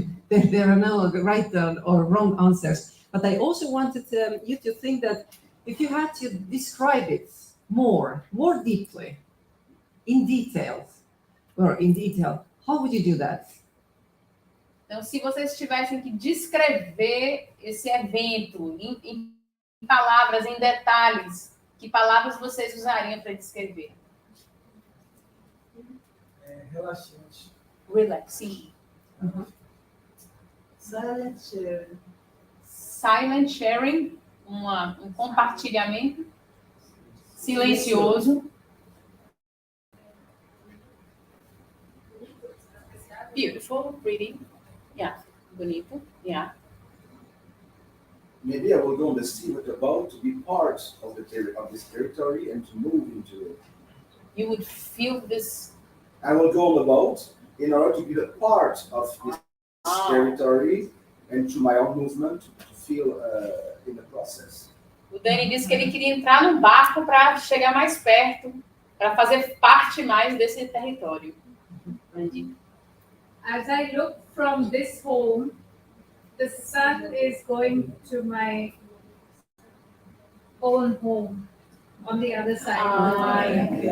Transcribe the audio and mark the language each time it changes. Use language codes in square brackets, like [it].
[en] There are no right or wrong answers. But I also wanted you to think that if you had to describe it more deeply, in detail, how would you do that? [pt] Então, se vocês tivessem que descrever esse evento em palavras, em detalhes, que palavras vocês usariam para descrever? Relaxante. [en] Relaxing. Silent sharing. Silent sharing, [pt] um compartilhamento silencioso. [en] Beautiful, pretty. Yeah, bonito. Yeah. Maybe I will go on the sea with a boat to be part of this territory and to move into it. You would feel this. I will go on the boat in order to be a part of this territory and to my own movement to feel in the process. [pt] O Dani disse que ele queria entrar num barco para chegar mais perto, para fazer parte mais desse território. [en] As I look from this home, the sun is going to my own home on the other side.